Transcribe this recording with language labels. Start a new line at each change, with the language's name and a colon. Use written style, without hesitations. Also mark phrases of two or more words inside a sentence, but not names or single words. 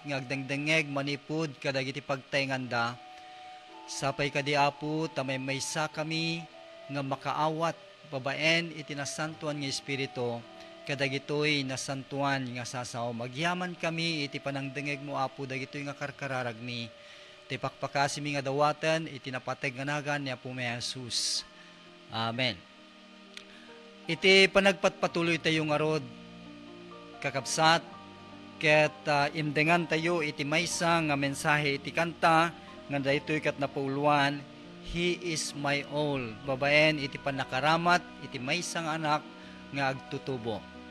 Iloko: nga agdengdengeg manipud kadagiti pagtaynganda sapay kadi Apo tamay maysa kami nga makaawat babaen iti nasantuan nga espiritu kadagitoy nasantuan nga sasaom magyaman kami iti panangdengeg mo Apo dagitoy nga karkararag mi iti pakpakasi mi nga dawaten iti napateg nga nagan ni Apo may Jesus. Amen. Iti panagpatpatuloy tayo nga rod kakabsat ket imdengan tayo iti maysa nga mensahe iti kanta nga daytoy ket napuluan He is my all babaen iti panakaramat iti maysa nga anak nga agtutubo.